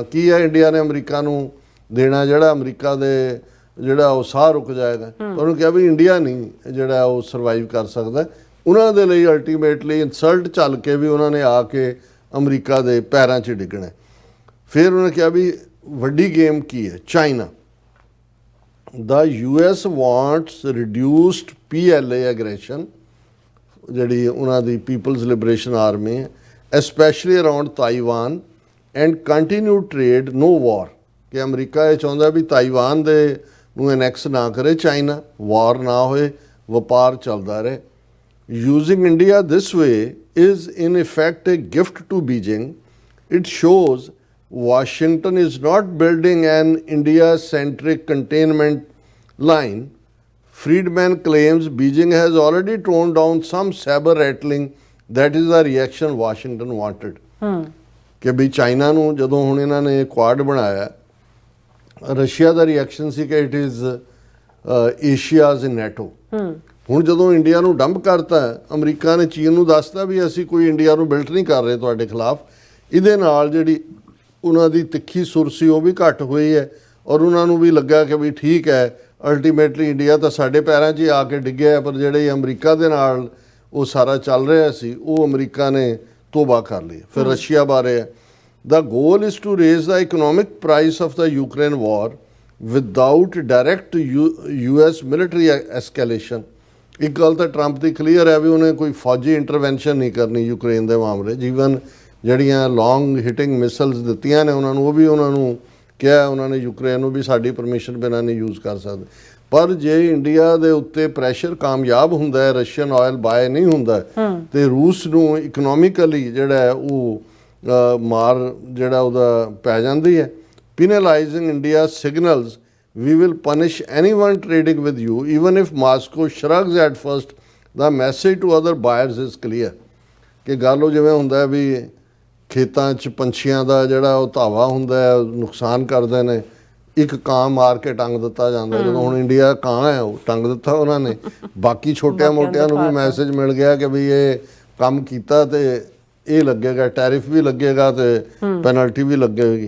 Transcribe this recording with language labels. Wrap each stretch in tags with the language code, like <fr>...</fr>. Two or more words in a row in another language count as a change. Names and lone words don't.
<pa>ਕੀ ਹੈ ਇੰਡੀਆ ਨੇ ਅਮਰੀਕਾ ਨੂੰ ਦੇਣਾ ਜਿਹੜਾ ਅਮਰੀਕਾ ਦੇ ਜਿਹੜਾ ਉਹ ਸਾਹ ਰੁਕ ਜਾਏਗਾ? ਉਹਨੂੰ ਕਿਹਾ ਵੀ ਇੰਡੀਆ ਨਹੀਂ ਜਿਹੜਾ ਉਹ ਸਰਵਾਈਵ ਕਰ ਸਕਦਾ। ਉਹਨਾਂ ਦੇ ਲਈ</pa> <en>ultimately insult</en> <pa>ਚੱਲ ਕੇ ਵੀ ਉਹਨਾਂ ਨੇ ਆ ਕੇ ਅਮਰੀਕਾ ਦੇ ਪੈਰਾਂ 'ਚ ਡਿੱਗਣਾ। ਫਿਰ ਉਹਨੇ ਕਿਹਾ ਵੀ ਵੱਡੀ ਗੇਮ ਕੀ ਹੈ? ਚਾਈਨਾ।</pa> <en>the US wants reduced PLA aggression,</en> <pa>ਜਿਹੜੀ ਉਹਨਾਂ ਦੀ ਪੀਪਲਜ਼ ਲਿਬਰੇਸ਼ਨ ਆਰਮੀ ਹੈ,</pa> <en>especially around Taiwan, and continue trade no war,</en> <pa>ਕਿ ਅਮਰੀਕਾ ਇਹ ਚਾਹੁੰਦਾ ਵੀ ਤਾਈਵਾਨ ਦੇ ਨੂੰ ਐਨੈਕਸ ਨਾ ਕਰੇ ਚਾਈਨਾ, ਵਾਰ ਨਾ ਹੋਏ, ਵਪਾਰ ਚੱਲਦਾ ਰਹੇ।</pa> <en>Using India this way is in effect a gift to Beijing. It shows Washington is not building an India-centric containment line. Friedman claims Beijing has already toned down some saber rattling. That is the reaction Washington wanted.</en> <pa>ਕਿ ਵੀ ਚਾਈਨਾ ਨੂੰ ਜਦੋਂ ਹੁਣ ਇਹਨਾਂ ਨੇ ਕੁਆਡ ਬਣਾਇਆ, ਰਸ਼ੀਆ ਦਾ ਰਿਐਕਸ਼ਨ ਸੀ ਕਿ</pa> <en>it is Asia's in NATO.</en> <pa>ਹੁਣ ਜਦੋਂ ਇੰਡੀਆ ਨੂੰ ਡੰਪ ਕਰਤਾ, ਅਮਰੀਕਾ ਨੇ ਚੀਨ ਨੂੰ ਦੱਸਤਾ ਵੀ ਅਸੀਂ ਕੋਈ ਇੰਡੀਆ ਨੂੰ ਬਿਲਟ ਨਹੀਂ ਕਰ ਰਹੇ ਤੁਹਾਡੇ ਖਿਲਾਫ। ਇਹਦੇ ਨਾਲ ਜਿਹੜੀ ਉਹਨਾਂ ਦੀ ਤਿੱਖੀ ਸੁਰ ਸੀ ਉਹ ਵੀ ਘੱਟ ਹੋਈ ਹੈ, ਔਰ ਉਹਨਾਂ ਨੂੰ ਵੀ ਲੱਗਾ ਕਿ ਵੀ ਠੀਕ ਹੈ, ਅਲਟੀਮੇਟਲੀ ਇੰਡੀਆ ਤਾਂ ਸਾਡੇ ਪੈਰਾਂ 'ਚ ਹੀ ਆ ਕੇ ਡਿੱਗਿਆ, ਪਰ ਜਿਹੜੇ ਅਮਰੀਕਾ ਦੇ ਨਾਲ ਉਹ ਸਾਰਾ ਚੱਲ ਰਿਹਾ ਸੀ ਉਹ ਅਮਰੀਕਾ ਨੇ ਤੋਬਾ ਕਰ ਲਈ। ਫਿਰ ਰਸ਼ੀਆ ਬਾਰੇ ਹੈ,</pa> <en>the goal is to raise the economic price of the Ukraine war without direct US military escalation.</en> <pa>ਇੱਕ ਗੱਲ ਤਾਂ ਟਰੰਪ ਦੀ ਕਲੀਅਰ ਹੈ ਵੀ ਉਹਨੇ ਕੋਈ ਫੌਜੀ ਇੰਟਰਵੈਂਸ਼ਨ ਨਹੀਂ ਕਰਨੀ ਯੂਕਰੇਨ ਦੇ ਮਾਮਲੇ। ਜੀਵਨ ਜਿਹੜੀਆਂ</pa> <en>long hitting missiles</en> <pa>ਦਿੱਤੀਆਂ ਨੇ ਉਹਨਾਂ ਨੂੰ, ਉਹ ਵੀ ਉਹਨਾਂ ਨੂੰ ਕਿਹਾ ਉਹਨਾਂ ਨੇ ਯੂਕਰੇਨ ਨੂੰ ਵੀ ਸਾਡੀ ਪਰਮਿਸ਼ਨ ਬਿਨਾਂ ਨਹੀਂ ਯੂਜ਼ ਕਰ ਸਕਦੇ। ਪਰ ਜੇ ਇੰਡੀਆ ਦੇ ਉੱਤੇ ਪ੍ਰੈਸ਼ਰ ਕਾਮਯਾਬ ਹੁੰਦਾ ਹੈ,</pa> <en>Russian oil buy</en> <pa>ਨਹੀਂ ਹੁੰਦਾ, ਤੇ ਰੂਸ ਨੂੰ ਇਕਨੋਮਿਕਲੀ ਜਿਹੜਾ ਹੈ ਉਹ ਮਾਰ ਜਿਹੜਾ ਉਹਦਾ ਪੈ ਜਾਂਦੀ ਹੈ।</pa> <en>penalizing India signals we will punish anyone trading with you even if Moscow shrugs at first. The message to other buyers is clear.</en> <pa>ਕਿ ਗੱਲ ਉਹ ਜਿਵੇਂ ਹੁੰਦਾ ਵੀ ਖੇਤਾਂ 'ਚ ਪੰਛੀਆਂ ਦਾ ਜਿਹੜਾ ਉਹ ਧਾਵਾ ਹੁੰਦਾ ਹੈ, ਨੁਕਸਾਨ ਕਰਦੇ ਨੇ, ਇੱਕ ਕਾਂ ਮਾਰ ਕੇ ਟੰਗ ਦਿੱਤਾ ਜਾਂਦਾ। ਜਦੋਂ ਹੁਣ ਇੰਡੀਆ ਕਾਂ ਹੈ ਉਹ ਟੰਗ ਦਿੱਤਾ ਉਹਨਾਂ ਨੇ, ਬਾਕੀ ਛੋਟਿਆਂ ਮੋਟਿਆਂ ਨੂੰ ਵੀ ਮੈਸੇਜ ਮਿਲ ਗਿਆ ਕਿ ਵੀ ਇਹ ਕੰਮ ਕੀਤਾ ਤੇ ਇਹ ਲੱਗੇਗਾ, ਟੈਰਿਫ ਵੀ ਲੱਗੇਗਾ ਤੇ ਪੈਨਲਟੀ ਵੀ ਲੱਗੇਗੀ।</pa>